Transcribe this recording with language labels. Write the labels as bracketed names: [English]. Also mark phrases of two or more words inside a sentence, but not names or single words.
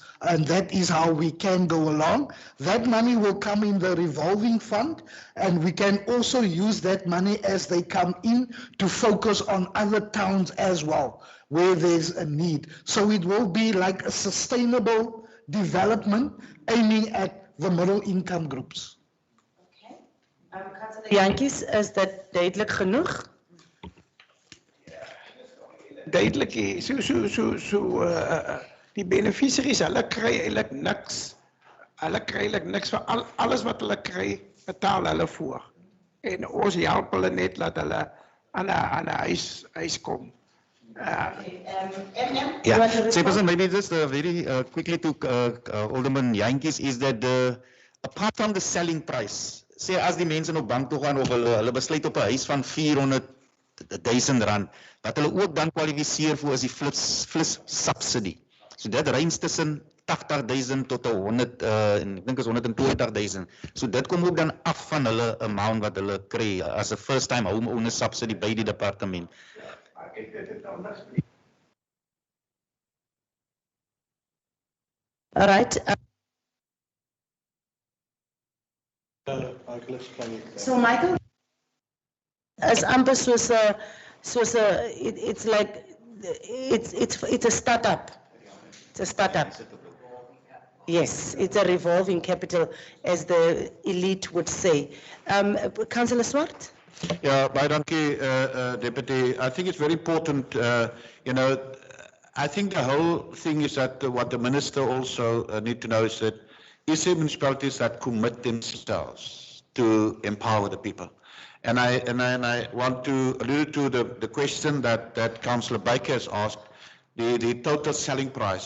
[English] And that is how we can go along. That money will come in the revolving fund, and we can also use that money as they come in to focus on other towns as well, where there's a need. So it will be like a sustainable development aiming at the middle income groups. [Afrikaans] Jantjies, is dit duidelik genoeg? Duidelik, die beneficiaries, hulle kry eintlik niks. Hulle kry eintlik niks vir alles wat hulle kry, betaal hulle voor. En ons help hulle net dat hulle aan 'n huis kom. [English] Yeah, Chairperson, maybe just very quickly to Alderman Jantjies is that apart from the selling price, say [Afrikaans] as die mense op bank toe gaan of hulle besluit op 'n huis van 400,000 rand, wat hulle ook dan kwalifiseer vir is die flits subsidy. So dit range tussen 80,000 tot 100 en ek dink is 120,000. So dit kom ook dan af van hulle amount wat hulle kry as 'n [English] first time homeowner subsidy [Afrikaans] by die departement. [English] All right. So Michael, [Afrikaans] as amper soos [English] it's like it's a startup. It's a startup. Yes, it's a revolving capital, as the elite would say. Councillor Swart? [Afrikaans] Yeah, baie dankie, [English] Deputy. I think it's very important, I think the whole thing is that what the Minister also need to know is that is there municipalities that commit themselves to empower the people. And I want to allude to the question that Councillor Baker has asked, the total selling price.